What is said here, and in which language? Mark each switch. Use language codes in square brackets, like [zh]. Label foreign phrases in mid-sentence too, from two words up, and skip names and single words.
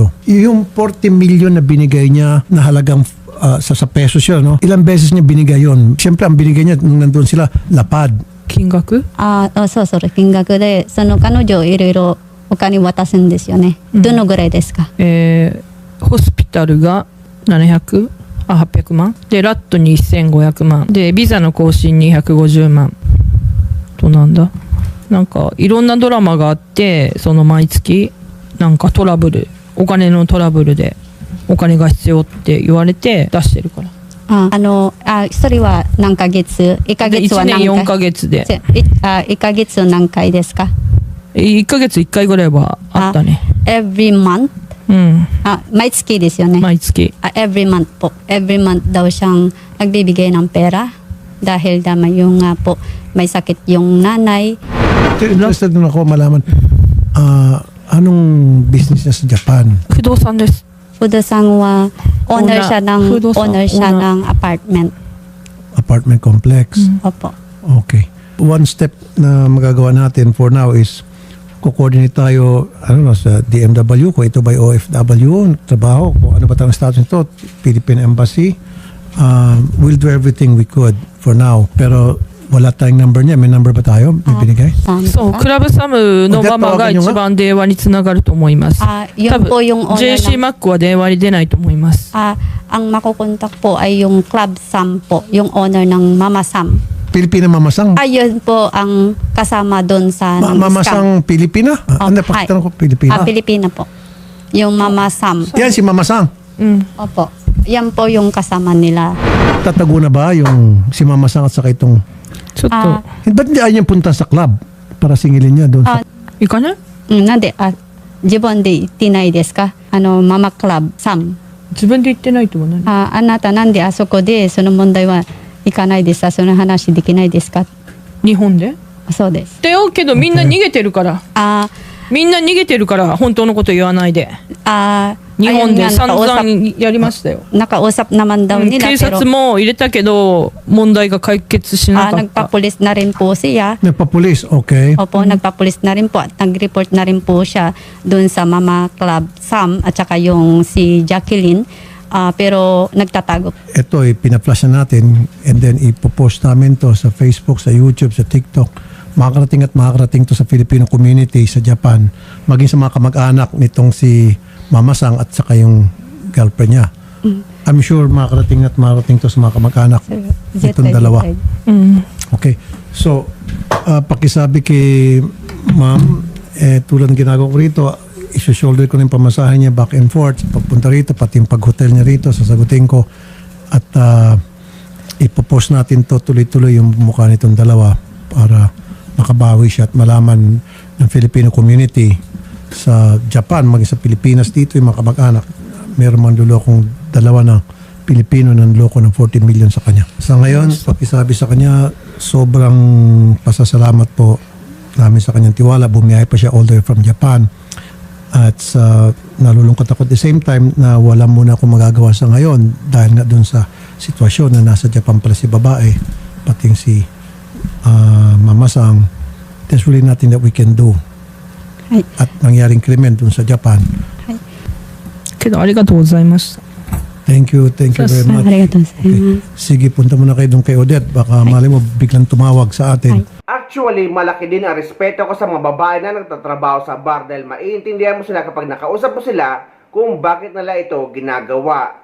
[tl] Yung 40 million na binigay niya na halagang sa pesos yun, no? Ilang beses niya binigay yun? Siyempre, ang binigay niya nung nandun sila, lapad. [ja] 金額？そうそう、金額で、その彼女いろいろお金渡すんですよね。どのぐらいですか？ホスピタルが800万で、ラットに1500万で、ビザの更新に150万と、なんだ、なんかいろんなドラマがあって、その毎月なんかトラブル、お金のトラブルでお金が必要って言われて出してるから。それは何ヶ月？1ヶで1 月は何年回？ 4ヶ月で 1ヶ月何回ですか 1ヶ月1回ぐらいはあったね。 [en] ？Every month? [ja] 毎月ですよね。毎月。 [en] Every month po. Every month [tl] daw siyang nagbibigay ng pera dahil yung po may sakit yung nanay. Interested na ako malaman, anong business niya sa Japan? [ja] 不動産です。 [tl] Pudo sang owner siya ng apartment. [en] Apartment complex. [tl] Opo. Okay. [en] One step [tl] na magagawa natin [en] for now [tl] is ko-coordinate tayo sa DMW, kung ito ba OFW, trabaho, kung ano ba tayong status nito, Philippine Embassy. [en] We'll do everything we could for now. [tl] Pero wala tayong number niya. May number ba tayo? May binigay? [ja] そう、クラブサムのママが一番電話につながると思います。 [tl] Yun po yung owner JC ng, [ja] マックは電話に出ないと思います。 [tl] ang makukontak po ay yung Club Sam po, yung owner ng Mama Sam. Pilipina Mamasang? Ayun po ang kasama doon sa Mamasang Pilipina? Ano, pakita ko Pilipina. Pilipina po. Yung Mama Sam. Yan si Mamasang. Opo. Yan po yung kasama nila. Tatago na ba yung si Mamasang at saka itong... [ja] ちょっと、 [tl] Ba't hindi ayaw niyang punta sa club para singilin niya doon sa... [ja] 行かない？なんで、自分で言ってないですか？ママクラブサム。自分で言ってないと思う。あなたなんであそこでその問題は行かないですか？その話できないですか？日本で？そうです。だよけどみんな逃げてるから。みんな逃げてるから本当のこと言わないで。日本で散々やりましたよ。 [tl] Nakausap naman daw nila [ja] 警察 [tl] pero [ja] も入れたけど問題が解決しなかった。 [tl] nagpapulis na rin po siya. Nagpapulis, okay. Opo, nagpapulis na rin po at nag-report na rin po siya doon sa Mama Club Sam at saka yung si Jacqueline. Pero nagtatago. Ito ay pinaflash na natin [en] and then [tl] ipopost namin to sa Facebook, sa YouTube, sa TikTok. Makakarating to sa [en] Filipino community [tl] sa Japan, maging sa mga kamag-anak nitong si Mama Sang at saka yung girlfriend niya. [en] I'm sure [tl] makakarating to sa mga kamag-anak nitong dalawa. Okay. So, pakisabi kay ma'am, tulad ng ginagawa ko rito, iso-shoulder ko na yung pamasahe niya [en] back and forth, [tl] pagpunta rito, pati yung pag-hotel niya rito, sasagutin ko. At ipopost natin to tuloy-tuloy yung mukha nitong dalawa para makabawi siya at malaman ng [en] Filipino community [tl] sa Japan, maging sa Pilipinas dito, yung mga kamag-anak, meron man lulokong dalawa na Pilipino ng loko ng 40 million sa kanya. Sa ngayon, pakisabi sa kanya, sobrang pasasalamat po namin sa kanyang tiwala. Bumiyahe pa siya [en] all the way from Japan. [tl] At nalulungkot ako [en] at the same time [tl] na wala muna akong magagawa sa ngayon dahil nga dun sa sitwasyon na nasa Japan pala si babae, pating si Mama Sang. [en] There's really nothing that we can do. [tl] At nangyaring krimen dun sa Japan. [ja] けどありがとうございました。 [en] Thank you very much. Okay. [tl] Sige, punta muna kayo doon kay Odette. Baka mali mo biglang tumawag sa atin. Actually, malaki din ang respeto ko sa mga babae na nagtatrabaho sa bar dahil maiintindihan mo sila kapag nakausap mo sila kung bakit nila ito ginagawa.